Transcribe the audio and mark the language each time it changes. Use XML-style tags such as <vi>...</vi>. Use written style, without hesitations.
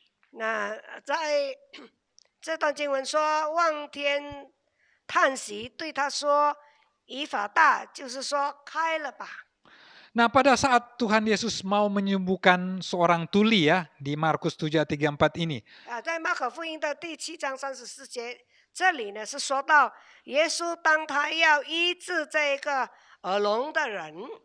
<zh>那在这段经文说，望天叹息，对他说：“以法大，就是说开了吧。”</zh> <id>Nah, pada saat Tuhan Yesus mau menyembuhkan seorang tuli ya, di Markus 7 ayat 34 ini.</id> <zh>在马可福音的第7章34节，这里呢是说到耶稣当他要医治这个耳聋的人。</zh>